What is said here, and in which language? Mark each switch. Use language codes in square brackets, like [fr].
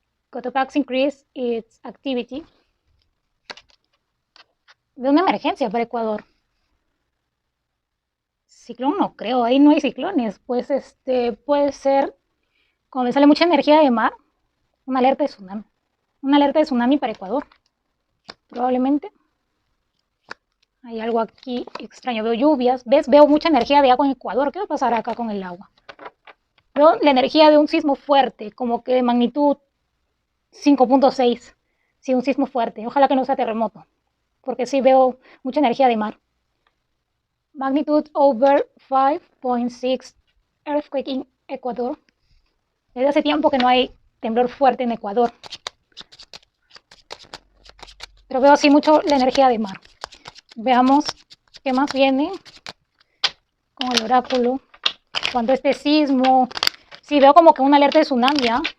[en] Cotopaxi increase its activity. [es] De una emergencia para Ecuador. Ciclón no creo, ahí no hay ciclones. Pues puede ser, como le sale mucha energía de mar, una alerta de tsunami. Una alerta de tsunami para Ecuador. Probablemente. Hay algo aquí extraño. Veo lluvias. ¿Ves? Veo mucha energía de agua en Ecuador. ¿Qué va a pasar acá con el agua? Veo la energía de un sismo fuerte, como que de magnitud 5.6. Sí, un sismo fuerte. Ojalá que no sea terremoto, porque sí veo mucha energía de mar. [en] Magnitude over 5.6 earthquake in Ecuador. [es] Desde hace tiempo que no hay temblor fuerte en Ecuador. Pero veo así mucho la energía de mar. Veamos qué más viene con el oráculo. Cuando este sismo, sí veo como que una alerta de tsunami, ¿eh?